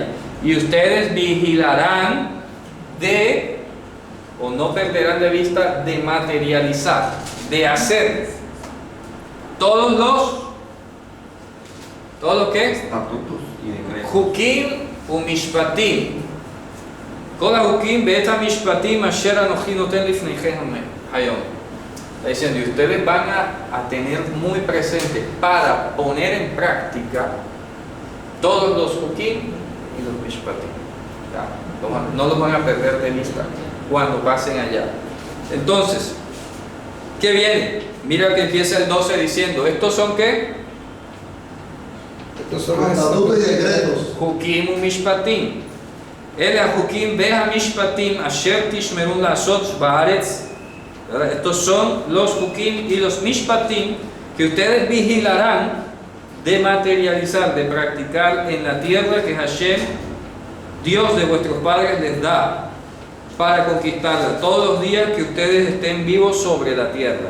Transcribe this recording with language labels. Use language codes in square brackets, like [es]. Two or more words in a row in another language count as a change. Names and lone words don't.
[es] Y ustedes vigilarán o no perderán de vista, de materializar, de hacer todos los ¿qué? Estatutos y decretos. [he] חוקים ומשפטים, כל החוקים ואת המשפטים אשר אנוכי נותן לפניכם היום. [es] Está diciendo, y ustedes van a tener muy presente para poner en práctica todos los hukim y los mishpatim. No los van a perder de vista cuando pasen allá. Entonces, ¿qué viene? Mira que empieza el 12 diciendo, ¿estos son qué? Estos son los estatutos y decretos. [he] חוקים ומשפטים אלה החוקים והמשפטים אשר תשמרון לעשות בארץ. [es] Estos son los hukim y los mishpatim que ustedes vigilarán de materializar, de practicar en la tierra que Hashem, Dios de vuestros padres, les da para conquistarla todos los días que ustedes estén vivos sobre la tierra.